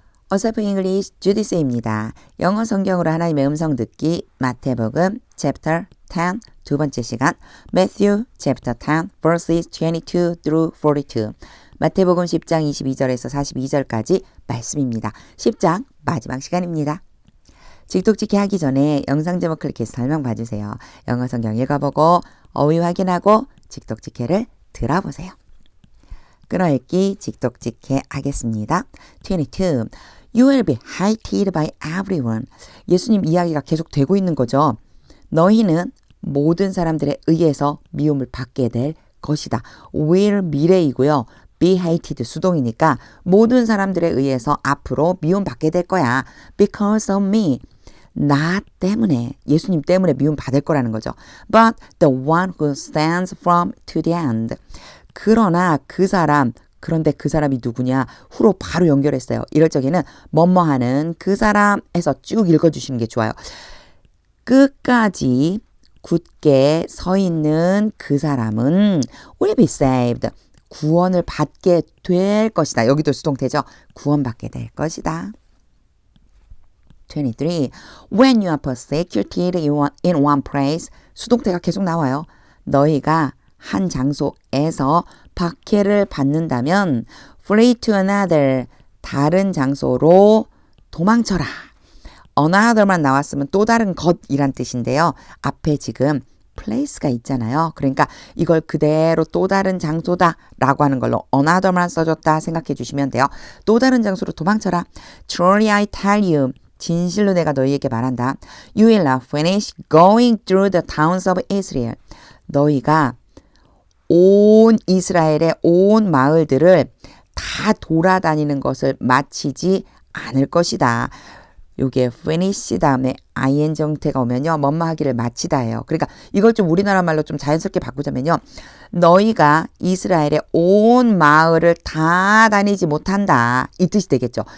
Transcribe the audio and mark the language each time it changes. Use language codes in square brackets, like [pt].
[ko] 어설프 잉글리시 주디스입니다. 영어 성경으로 하나님의 음성 듣기 마태복음 chapter 10 두 번째 시간 Matthew chapter 10 verses 22 through 42 마태복음 10장 22절에서 42절까지 말씀입니다. 10장 마지막 시간입니다. 직독직해 하기 전에 영상 제목 클릭해서 설명 봐주세요. 영어 성경 읽어보고 어휘 확인하고 직독직해를 들어보세요. 끊어읽기 직독직해 하겠습니다. 22. [en] You will be hated by everyone. [ko] 예수님 이야기가 계속 되고 있는 거죠. 너희는 모든 사람들에 의해서 미움을 받게 될 것이다. will 미래이고요. be hated 수동이니까 모든 사람들에 의해서 앞으로 미움받게 될 거야. [en] Because of me. [ko] 나 때문에, 예수님 때문에 미움 받을 거라는 거죠. [en] But the one who stands from to the end. [ko] 그러나 그 사람, 그런데 그 사람이 누구냐? 후로 바로 연결했어요. 이럴 적에는 뭐뭐하는 그 사람에서 쭉 읽어주시는 게 좋아요. 끝까지 굳게 서 있는 그 사람은 will be saved. 구원을 받게 될 것이다. 여기도 수동태죠. 구원받게 될 것이다. 23. [en] When you are persecuted in one place. [ko] 수동태가 계속 나와요. 너희가 한 장소에서 박해를 받는다면 flee to another. 다른 장소로 도망쳐라. another만 나왔으면 또 다른 것이란 뜻인데요. 앞에 지금 place가 있잖아요. 그러니까 이걸 그대로 또 다른 장소다 라고 하는 걸로 another만 써줬다 생각해 주시면 돼요. 또 다른 장소로 도망쳐라. [en] Truly I tell you. [ko] 진실로 내가 너희에게 말한다. [en] You will not finish going through the towns of Israel. [ko] 너희가 온 이스라엘의 온 마을들을 다 돌아다니는 것을 마치지 않을 것이다. 요게 finish 다음에 ing 형태가 오면요. 뭐뭐 하기를 마치다예요. 그러니까 이걸 좀 우리나라 말로 좀 자연스럽게 바꾸자면요. 너희가 이스라엘의 온 마을을 다 다니지 못한다. 이 뜻이 되겠죠.